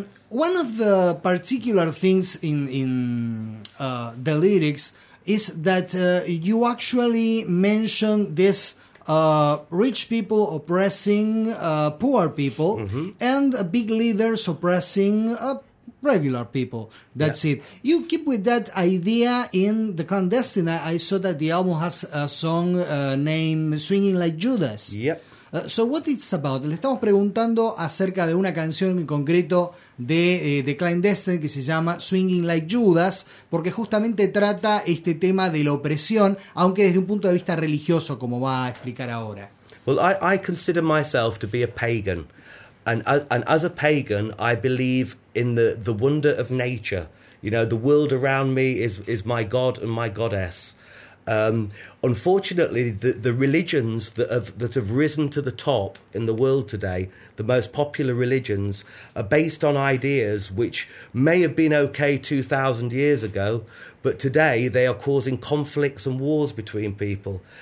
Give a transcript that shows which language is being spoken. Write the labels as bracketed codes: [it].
[en] One of the particular things in the lyrics is that you actually mention this rich people oppressing poor people, mm-hmm. and big leaders oppressing regular people. That's yeah. it. You keep with that idea in The Clandestine. I saw that the album has a song named Swinging Like Judas. Yep. So what it's about? [es] Le estamos preguntando acerca de una canción en concreto de The Clandestine que se llama Swinging Like Judas, porque justamente trata este tema de la opresión, aunque desde un punto de vista religioso, como va a explicar ahora. [en] Well, I consider myself to be a pagan, and as a pagan, I believe in the wonder of nature. You know, the world around me is my god and my goddess. Unfortunately, the religions that have risen to the top in the world today, the most popular religions, are based on ideas which may have been okay 2,000 years ago, but today they are causing conflicts and wars between people.